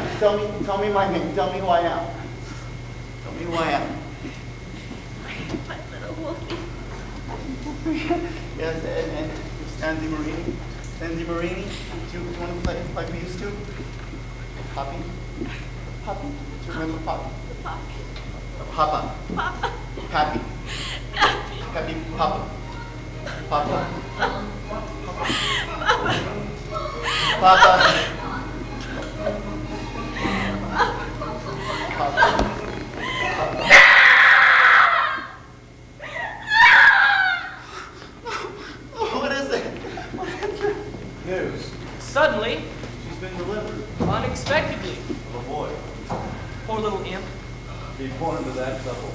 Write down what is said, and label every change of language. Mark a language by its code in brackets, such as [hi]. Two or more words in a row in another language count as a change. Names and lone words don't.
[en] Tell me my name. Tell me who I am. Tell me who I am. my little wolfie. Yes, and Stanley Marini. Stanley Marini. Do you want to play like we used to? Poppy? Poppy? Do you remember Poppy? Papa. Papa. Pappy. Pappy. Papa. Papa. Papa. Papa. What is it? What is it? News. Suddenly, She's been delivered. unexpectedly, Of a boy. poor little imp, Be born to that couple.